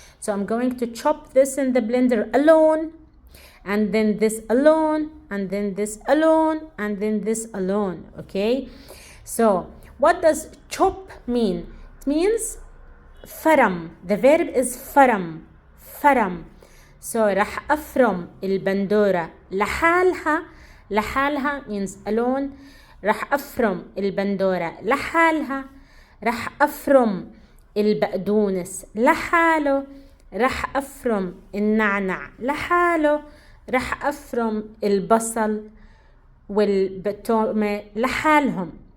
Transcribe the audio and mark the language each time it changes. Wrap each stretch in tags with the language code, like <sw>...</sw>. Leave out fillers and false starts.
<en>So I'm going to chop this in the blender alone, and then this alone, and then this alone, and then this alone. Okay, so what does chop mean? It means</en> <ar>فرم.</ar> <en>The verb is فرم.</en> <ar>فرم. So راح أفرم البندورة لحالها. لحالها</ar> <en>means alone.</en> <ar>راح أفرم البندورة لحالها. راح أفرم البقدونس لحاله. راح أفرم النعنع لحاله. راح أفرم البصل والبتومة لحالهم.</ar>